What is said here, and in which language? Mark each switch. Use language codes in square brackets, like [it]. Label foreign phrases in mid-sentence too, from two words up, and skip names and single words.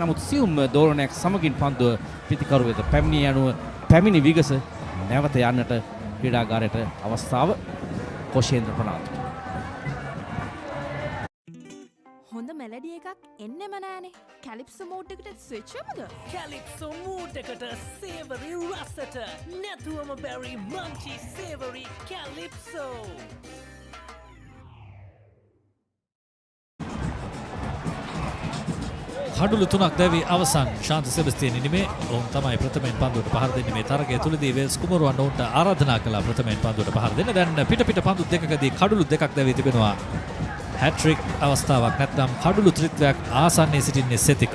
[si] නමුත් සියුම් දෝලනයක් සමගින් පන්දුව පිතිකරු වෙත පැමිණිය යනුව පැමිණි විගස නැවත යන්නට ක්‍රීඩාගාරයට අවස්ථාව කොෂේන්ද්‍ර ප්‍රනාන්දු. හොඳ මෙලඩි එකක් එන්නෙම නෑනේ. කැලිප්සෝ මෝඩ් එකට ස්විච් වෙමුද? Calypso mood එකට savory රසට නැතුවම බැරි [en] munchy savory [si] Calypso. කඩුළු තුනක් දැවී අවසන් ශාන්ත සෙබස්තියන් ඉනිමේ ඔවුන් තමයි ප්‍රථමයෙන් පන්දුවට පහර දෙන්නේ. මේ තරගය තුලදී වෙල්ස් කුමරුවන් ඔවුන්ට ආරාධනා කළා ප්‍රථමයෙන් පන්දුවට පහර දෙන්න. දැන් පිට පන්දු දෙකකදී කඩුළු දෙකක් දැවී තිබෙනවා. හැට්‍රික් අවස්ථාවක් නැත්නම් කඩුළු ත්‍රිත්වයක් ආසන්නයේ සිටින්නේ සෙතික.